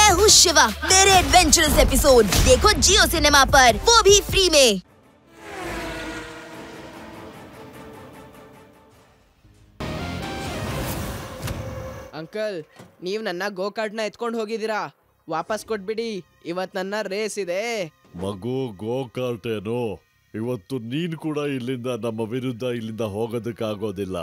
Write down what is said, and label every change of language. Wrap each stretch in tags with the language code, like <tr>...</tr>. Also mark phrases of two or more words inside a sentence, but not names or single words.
<hi>हूँ शिवा, मेरे एडवेंचरस एपिसोड देखो जियो सिनेमा पर, वो भी फ्री में।</hi> <kn>ಅಂಕಲ್, ನೀವ್ ನನ್ನ ಗೋಕಾರ್ಟ್ನ ಎತ್ಕೊಂಡು ಹೋಗಿದ್ದೀರಾ, ವಾಪಸ್ ಕೊಟ್ಬಿಡಿ. ಇವತ್ ನನ್ನ ರೇಸ್ ಇದೆ. ಮಗು, ಗೋಕಾರ್ಟ್ ಏನು? ಇವತ್ತು ನೀನ್ ಕೂಡ ಇಲ್ಲಿಂದ ನಮ್ಮ ವಿರುದ್ಧ ಇಲ್ಲಿಂದ ಹೋಗೋದಕ್ಕಾಗೋದಿಲ್ಲ.</kn>